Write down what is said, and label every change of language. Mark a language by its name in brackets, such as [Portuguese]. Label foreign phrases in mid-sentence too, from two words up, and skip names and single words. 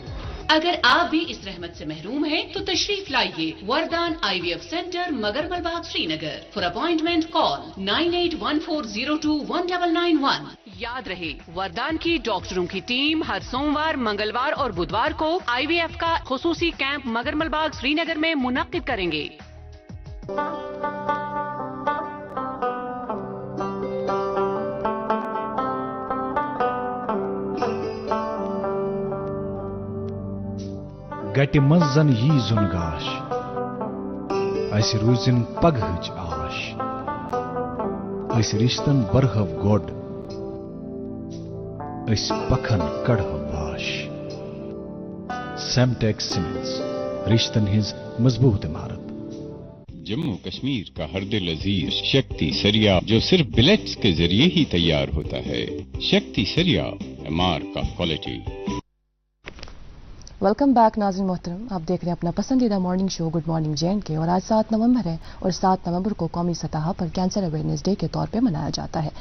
[Urdu] اگر آپ بھی اس رحمت سے محروم ہیں تو تشریف لائیے وردان آئی وی ایف سینٹر مگرمل باغ سری نگر. [English] for appointment call 9814021991. [Urdu] یاد رہے وردان کی ڈاکٹروں کی ٹیم ہر سوموار, منگلوار اور بدوار کو آئی وی ایف کا خصوصی کیمپ مگرمل باغ سری نگر میں منعقد کریں گے. [Kashmiri] گٹہِ منٛز زن یی زُن گاش اسہِ روٗزِن پگہٕچ آش أسۍ رِشتن برہو گۄڈ أسۍ پکھن کڑہو واش. سیمٹیک سیمنٹس رشتن ہٕنٛز مضبوط عمارت. [Urdu] جموں کشمیر کا ہر دل عزیز شکتی سریا جو صرف بلیٹس کے ذریعے ہی تیار ہوتا ہے. شکتی سریا MR کا کوالٹی. [English] welcome back [Urdu] ناظرین محترم, آپ دیکھ رہے ہیں اپنا پسندیدہ [English] morning show [Urdu] گڈ مارننگ جے کے, اور آج 7 نومبر ہے اور 7 نومبر کو قومی سطح پر [English] cancer awareness day [Urdu] کے طور پہ منایا جاتا ہے.